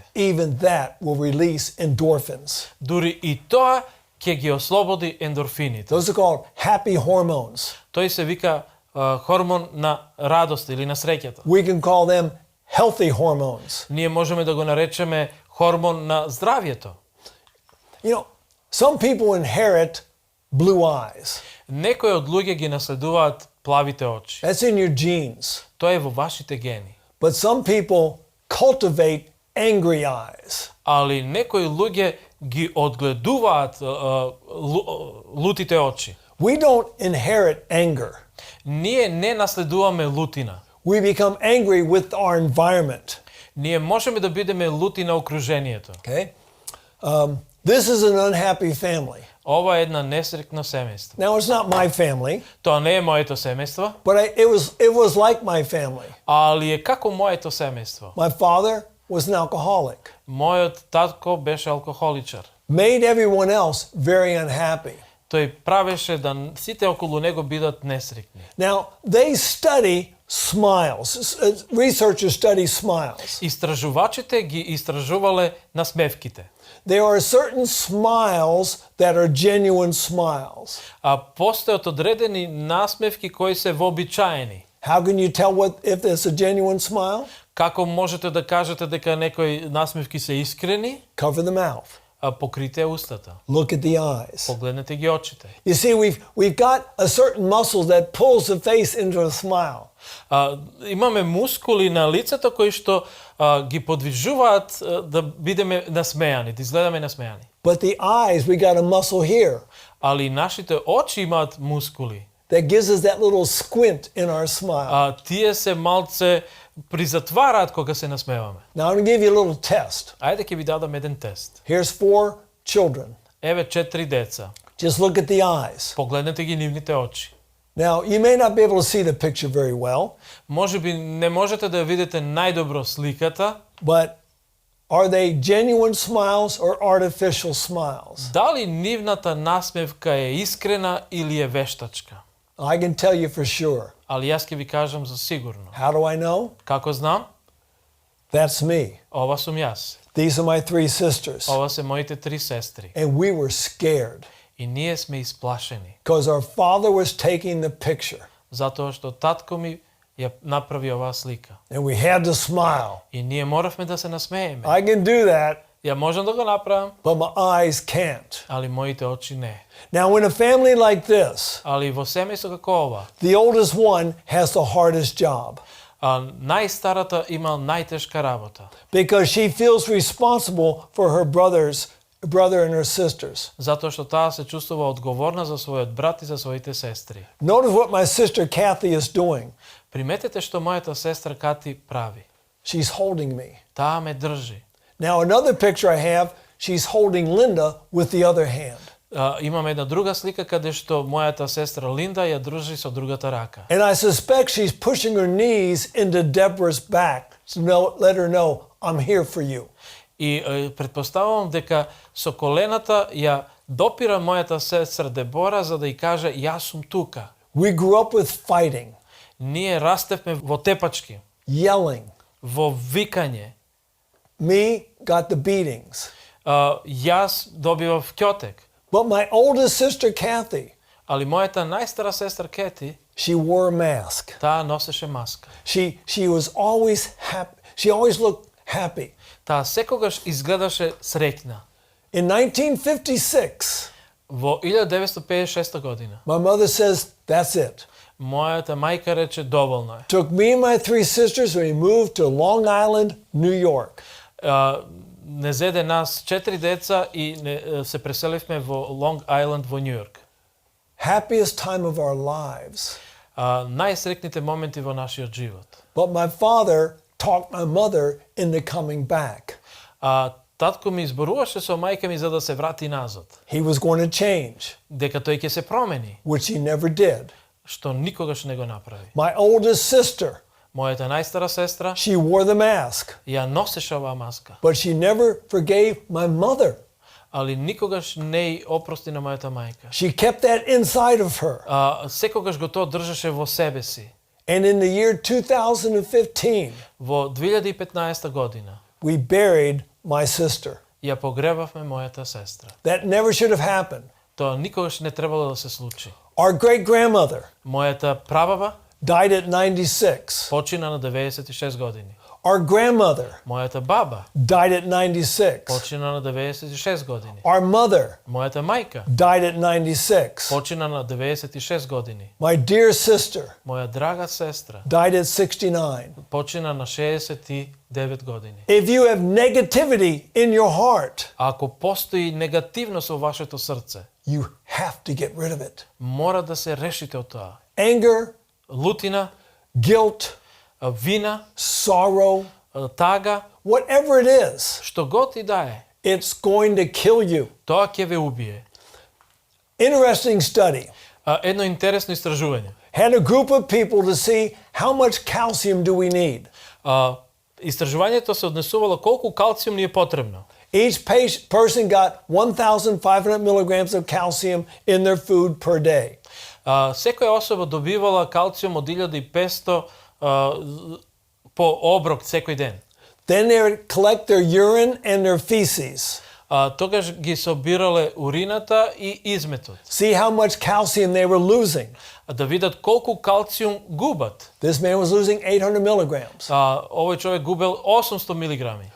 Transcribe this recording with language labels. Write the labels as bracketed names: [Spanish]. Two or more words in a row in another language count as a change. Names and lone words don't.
[English] Even that will release endorphins. [Macedonian] Дури и тоа ќе ги ослободи ендорфините. [English] Those are called happy hormones. [Macedonian] Тој се вика хормон на радост или на среќата. [English] We can call them healthy hormones. [Macedonian] Ние можеме да го наречеме хормон на здравјето. [English] You know, some people inherit blue eyes. [Macedonian] Некои од луѓе ги наследуваат плавите очи. [English] That's in your genes. [Macedonian] Тоа е во вашите гени. [English] But some people cultivate angry eyes. [Macedonian] Али некои луѓе ги одгледуваат лутите очи. [English] We don't inherit anger. [Macedonian] Ние не наследуваме лутина. [English] We become angry with our environment. [Macedonian] Ние можеме да бидеме лути на окружението. [English] Okay? This is an unhappy family. [Macedonian] Ова е една несреќно семејство. [English] Now, it's not my family, [Macedonian] Тоа не е моето семејство, [English] but it was like my family. [Macedonian] али е како моето семејство. [English] My father was an alcoholic. [Macedonian] Мојот татко беше алкохоличар. [English] Made everyone else very unhappy. [Macedonian] Тој правеше да сите околу него бидат несреќни. [English] Now, they study smiles. Researchers study smiles. [Macedonian] Истражувачите ги истражувале насмевките. [English] There are certain smiles that are genuine smiles. [Macedonian] А постојат одредени насмевки кои се вообичаени. [English] How can you tell if it's a genuine smile? [Macedonian] Како можете да кажете дека некои насмевки се искрени? [English] Cover the mouth. [Macedonian] Покрите устата. [English] Look at the eyes. [Macedonian] Погледнете ги очите. [English] You see, we've got a certain muscle that pulls the face into a smile. [Macedonian] Имаме мускули на лицето кои што ги подвижуваат да бидеме насмејани, да изгледаме насмејани. [English] But the eyes, we got a muscle here [Macedonian] Али нашите очи имаат мускули. [English] that gives us that little squint in our smile. [Macedonian] Тие се малце призатвараат кога се насмеваме. [English] Now I'm going to give you a little test. [Macedonian] Ајде ќе ви дадам еден тест. [English] Here's 4 children. [Macedonian] Еве 4 деца. [English] Just look at the eyes. [Macedonian] Погледнете ги нивните очи. [English] Now, you may not be able to see the picture very well, [Macedonian] Можеби не можете да видите најдобро сликата, [English] but are they genuine smiles or artificial smiles? [Macedonian] дали нивната насмевка е искрена или е вештачка? [English] I can tell you for sure. [Macedonian] Али јас ќе ви кажам за сигурно. [English] How do I know? [Macedonian] Како знам? [English] That's me. [Macedonian] Ова сум јас. [English] These are my 3 sisters. [Macedonian] Ова се моите 3 сестри. [English] And we were scared [Macedonian] И ние сме исплашени, [English] because our father was taking the picture. [Macedonian] затоа што татко ми ја направи оваа слика. [English] And we had to smile. [Macedonian] И ние моравме да се насмееме. [English] I can do that, [Macedonian] Ја можам да го направам, [English] but my eyes can't. [Macedonian] али моите очи не. [English] Now, in a family like this, [Macedonian] Али во семејство како ова, [English] the oldest one has the hardest job [Macedonian] најстарата има најтешка работа. [English] because she feels responsible for her brother and her sisters. [Macedonian] Затоа што таа се чувствува одговорна за својот брат и за своите сестри. [English] Notice what my sister Kathy is doing. [Macedonian] Приметете што мојата сестра Кати прави. [English] She's holding me. [Macedonian] Таа ме држи. [English] Now, another picture I have, she's holding Linda with the other hand. [Macedonian] Имаме една друга слика каде што мојата сестра Линда ја држи со другата рака. [English] And I suspect she's pushing her knees into Deborah's back to let her know, I'm here for you. [Macedonian] И претпоставувам дека со колената ја допира мојата сестра Дебора за да ја каже јас сум тука. [English] We grew up with fighting, [Macedonian] Ние растевме во тепачки, [English] yelling. [Macedonian] во викање. [English] Me got the beatings. [Macedonian] Јас добивав ќотек, [English] But my oldest sister Kathy, [Macedonian] али мојата најстара сестра Кети, [English] she wore a mask. [Macedonian] таа носеше маска. [English] She was always happy. She always looked happy. [Macedonian] Таа секогаш изгледаше среќна. [English] In 1956, [Macedonian] Во 1956 година, [English] my mother says, that's it. [Macedonian] мојата мајка рече доволно е. [English] Took me and my 3 sisters and we moved to Long Island, New York. [Macedonian] Не зеде нас 4 деца и се преселивме во Лонг Ајленд во Њујорк. [English] Happiest time of our lives. [Macedonian] Најсреќните моменти во нашиот живот. [English] But my father talked my mother into coming back. [Macedonian] Татко ми изборуваше со мајка ми за да се врати назад. [English] He was going to change, [Macedonian] Дека тој ќе се промени, [English] which he never did. [Macedonian] што никогаш не го направи. [English] My oldest sister, [Macedonian] Мојата најстара сестра [English] she wore the mask, [Macedonian] ја носеше оваа маска, [English] but she never forgave my mother. [Macedonian] али никогаш не ја опрости на мојата мајка. [English] She kept that inside of her. [Macedonian] Секогаш го тоа држеше во себе си. [English] And in the year 2015, [Macedonian] Во 2015 година [English] we buried my sister. [Macedonian] ја погребавме мојата сестра. [English] That never should have happened. [Macedonian] Тоа никогаш не требало да се случи. [English] Our great grandmother [Macedonian] Мојата прабаба [English] died at 96. [Macedonian] почина на 96 години. [English] Our grandmother [Macedonian] Мојата баба [English] died at 96. [Macedonian] почина на 96 години. [English] Our mother [Macedonian] Мојата мајка [English] died at 96. [Macedonian] почина на 96 години. [English] My dear sister [Macedonian] Моја драга сестра [English] died at 69. [Macedonian] почина на 69 години. [English] If you have negativity in your heart, [Macedonian] Ако постои негативност во вашето срце, [English] you have to get rid of it. [Macedonian] мора да се решите од тоа. [English] Anger, [Macedonian] Лутина, [English] guilt, [Macedonian] вина, [English] sorrow, [Macedonian] тага, [English] whatever it is, [Macedonian] што год и да е, [English] it's going to kill you. [Macedonian] тоа ќе ве убие. [English] Interesting study. [Macedonian] Едно интересно истражување. [English] Had a group of people to see how much calcium do we need. [Macedonian] Истражувањето се однесувало колку калциум ни е потребно. [English] Each person got 1,500 milligrams of calcium in their food per day. [Macedonian] Секоја особа добивала калциум од 1500 по оброк секој ден. [English] Then they would collect their urine and their feces. [Macedonian] Тогаш ги собирале урината и изметот. [English] See how much calcium they were losing. [Macedonian] Да видат колку калциум губат. [English] This man was losing 800 milligrams, [Macedonian] Овој човек губел 800 милиграми.